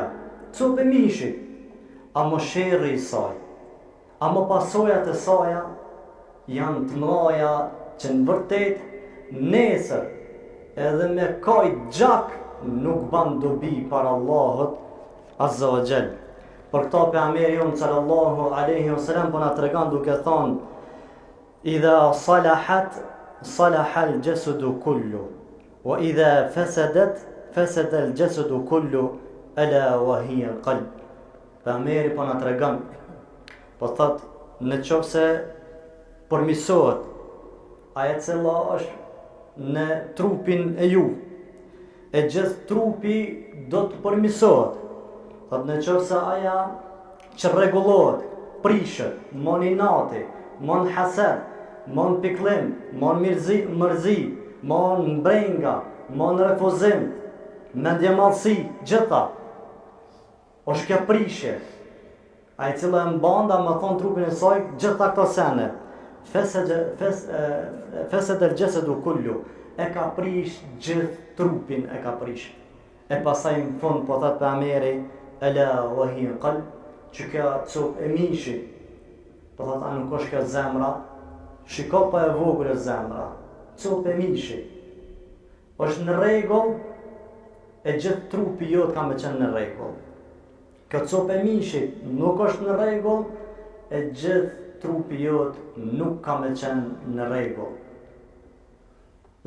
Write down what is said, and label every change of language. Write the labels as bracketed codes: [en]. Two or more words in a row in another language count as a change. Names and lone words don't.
[sq] Copë e mishi, amo sherrri i saj, amo pasojat e saja janë të mëdha që në vërtet nesër edhe me kaj gjak nuk ban dobi para Allahut [ar] عز وجل. [sq] Për këta pejgamberi jon [ar] صلى الله عليه وسلم [sq] po na tregon duke thonë: [ar] إذا صلحت صلح الجسد كله وإذا فسدت فسد الجسد كله ألا وهي القلب. [sq] Pejgamberi po na tregon, po thot, në qofse përmisohet ajo cila është në trupin e ju, e gjithë trupi do të përmisohet. Thot në qofse aja që rregullohet, prishet, mon inati, mon hased, mon pikëllim, mon mërzi, mon mbrenga, mon refuzim, mendjemallësi, gjitha, është kjo prishje. Ajo cila e mban da më thon trupin e saj gjitha këto sene. [ar] فسد الجسد كله, [sq] e ka prish gjithë trupin, e ka prish. E pasaj në fund po thot pejgamberi: [ar] ألا وهي القلب, [sq] që kjo copë e mishi, po thot a nuk është kjo zemra? Shiko pa e vogël e zemra, copë e mishi, është në rregull, e gjithë trupi jot ka me qenë në rregull. Kjo copë e mishit nuk është në rregull, e gjithë trupi jot nuk ka me qenë në rregull.